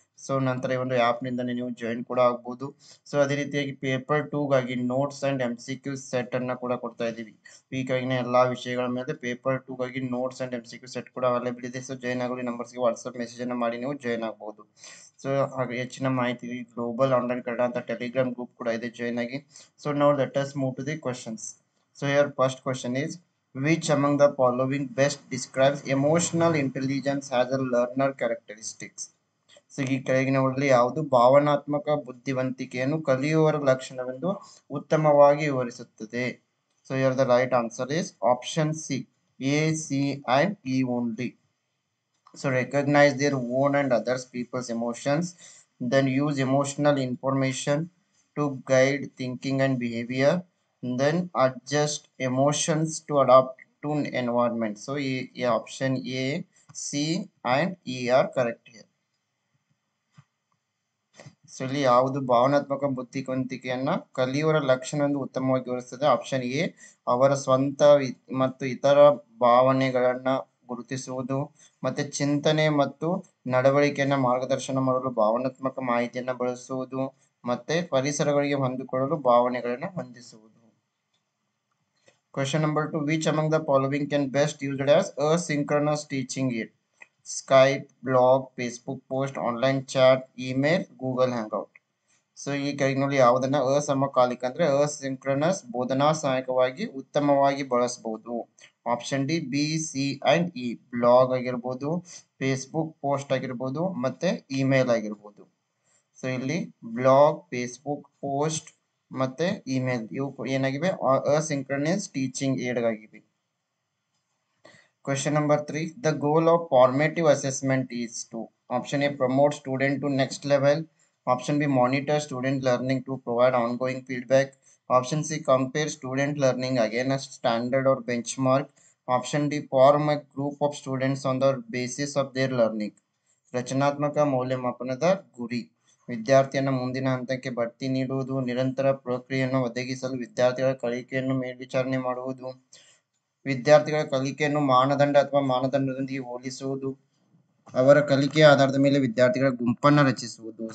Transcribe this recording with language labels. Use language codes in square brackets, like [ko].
[kn] So ನಂತರ ಈ ಒಂದು ಆಪ್ ನಿಂದ ನೀವು ಜಾಯಿನ್ ಕೂಡ ಆಗ್ಬಹುದು. ಸೊ ಅದೇ ರೀತಿಯಾಗಿ ಪೇಪರ್ 2 ಗಾಗಿ ನೋಟ್ಸ್ ಅಂಡ್ MCQ ಸೆಟ್ ಅನ್ನ ಕೂಡ ಕೊಡ್ತಾ ಇದೀವಿ. ಈ ಕೆಳಗಿನ ಎಲ್ಲಾ ವಿಷಯಗಳ ಮೇಲೆ ಪೇಪರ್ 2 ಗಾಗಿ ನೋಟ್ಸ್ ಅಂಡ್ MCQ ಸೆಟ್ ಕೂಡ ಅವೈಲೇಬಲ್ ಇದೆ. ಸೊ ಜಾಯಿನ್ ಆಗಲು ನಂಬರ್ಸ್ಗೆ ವಾಟ್ಸ್ಆಪ್ ಮೆಸೇಜ್ ಅನ್ನ ಮಾಡಿ ನೀವು ಜಾಯಿನ್ ಆಗಬಹುದು. ಸೊ ಹಾಗೆ ಹೆಚ್ಚಿನ ಮಾಹಿತಿ ಗ್ಲೋಬಲ್ ಆನ್ಲೈನ್ ಕನ್ನಡ ಅಂತ ಟೆಲಿಗ್ರಾಮ್ ಗ್ರೂಪ್ ಕೂಡ ಇದೆ, ಜಾಯಿನ್ ಆಗಿ. [en] So now let us move to the questions. So here first question is which among the following best describes emotional intelligence as a learner characteristics? [kn] So ಈ ಕೆಳಗಿನವುಗಳಲ್ಲಿ ಯಾವುದು ಭಾವನಾತ್ಮಕ ಬುದ್ಧಿವಂತಿಕೆಯನ್ನು ಕಲಿಯುವವರ ಲಕ್ಷಣವೆಂದು ಉತ್ತಮವಾಗಿ ವಿವರಿಸುತ್ತದೆ? [en] So here the right answer is option C, A, C and E only. So recognize their own and others people's emotions, then use emotional information to guide thinking and behavior, then adjust emotions to adapt to environment. So option A, C and E are correct here. [kn] So ಇಲ್ಲಿ ಯಾವುದು ಭಾವನಾತ್ಮಕ ಬುದ್ಧಿವಂತಿಕೆಯನ್ನ ಕಲಿಯುವರ ಲಕ್ಷಣವೆಂದು ಉತ್ತಮವಾಗಿ ವಿವರಿಸುತ್ತದೆ? Option A, ಅವರ ಸ್ವಂತ ಮತ್ತು ಇತರ ಭಾವನೆಗಳನ್ನ ಗುರುತಿಸುವುದು, ಮತ್ತೆ ಚಿಂತನೆ ಮತ್ತು ನಡವಳಿಕೆಯನ್ನ ಮಾರ್ಗದರ್ಶನ ಮಾಡಲು ಭಾವನಾತ್ಮಕ ಮಾಹಿತಿಯನ್ನ ಬಳಸುವುದು, ಮತ್ತೆ ಪರಿಸರಗಳಿಗೆ ಹೊಂದಿಕೊಳ್ಳಲು ಭಾವನೆಗಳನ್ನ ಹೊಂದಿಸುವುದು. [en] Question number 2, which among the following can best used as asynchronous teaching aid? Skype, blog, Facebook post, online chat, email, Google Hangout. [kn] So ಈ ಕೆಳಗಿನಲ್ಲಿ ಯಾವುದನ್ನ ಅಸಮಕಾಲಿಕ ಅಂದ್ರೆ ಅಸಿಂಕ್ರನಸ್ ಬೋಧನಾ ಸಹಾಯಕವಾಗಿ ಉತ್ತಮವಾಗಿ ಬಳಸಬಹುದು? Option D, B, C and E. Blog ಆಗಿರ್ಬೋದು, ಫೇಸ್ಬುಕ್ ಪೋಸ್ಟ್ ಆಗಿರ್ಬೋದು, ಮತ್ತೆ email ಆಗಿರ್ಬೋದು. ಸೊ ಇಲ್ಲಿ ಬ್ಲಾಗ್, ಫೇಸ್ಬುಕ್ ಪೋಸ್ಟ್ ಮತ್ತೆ ಇಮೇಲ್ ಇವು ಏನಾಗಿವೆ? ಅಸಿಂಕ್ರನಸ್ ಟೀಚಿಂಗ್ ಏಡ್ ಆಗಿವೆ. [en] Question number 3, the goal of formative assessment is to: option A, promote student to next level, option B, monitor student learning to provide ongoing feedback, option C, compare student learning against standard or benchmark, option D, form a group of students on the basis of their learning. [kn] ರಚನಾತ್ಮಕ ಮೌಲ್ಯಮಾಪನದ ಗುರಿ: ವಿದ್ಯಾರ್ಥಿಯನ್ನ ಮುಂದಿನ ಹಂತಕ್ಕೆ ಬಡ್ತಿ ನೀಡುವುದು, ನಿರಂತರ ಪ್ರಕ್ರಿಯೆಯನ್ನು ಒದಗಿಸಲು ವಿದ್ಯಾರ್ಥಿಗಳ ಕಲಿಕೆಯನ್ನು ಮೇಲ್ವಿಚಾರಣೆ ಮಾಡುವುದು, ವಿದ್ಯಾರ್ಥಿಗಳ ಕಲಿಕೆಯನ್ನು ಮಾನದಂಡ ಅಥವಾ ಮಾನದಂಡದೊಂದಿಗೆ ಹೋಲಿಸುವುದು, ಅವರ ಕಲಿಕೆಯ ಆಧಾರದ ಮೇಲೆ ವಿದ್ಯಾರ್ಥಿಗಳ ಗುಂಪನ್ನ ರಚಿಸುವುದು.